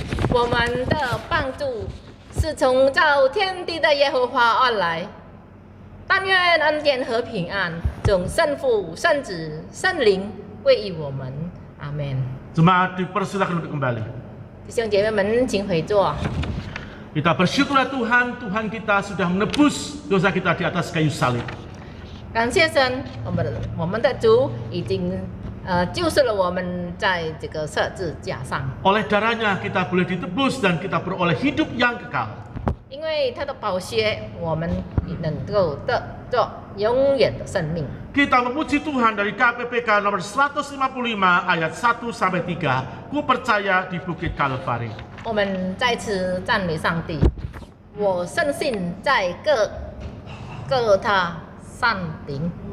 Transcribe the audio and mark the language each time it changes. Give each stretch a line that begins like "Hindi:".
Chinese: 我们的帮助是从造天地的耶和华而来。但愿恩典和平安从圣父、圣子、圣灵归于我们。阿门。
Indonesian: Jemaat dipersilakan untuk kembali.
Chinese: 弟兄姐妹们，请回座。
Indonesian: Kita bersyukurlah Tuhan, Tuhan kita sudah menebus dosa kita di atas kayu salib.
Chinese: 感谢神，我们的主已经救赎了我们在这个十字架上。
Indonesian: Oleh darahnya kita boleh ditebus dan kita beroleh hidup yang kekal.
Chinese: 因为他的宝血，我们能够得着永远的生命。
Indonesian: Kita memuji Tuhan dari KPPK nomor 155 ayat 1 sampai 3. Ku percaya di Bukit Kalvari.
Chinese: 我们再次赞美上帝。我深信在各他山顶。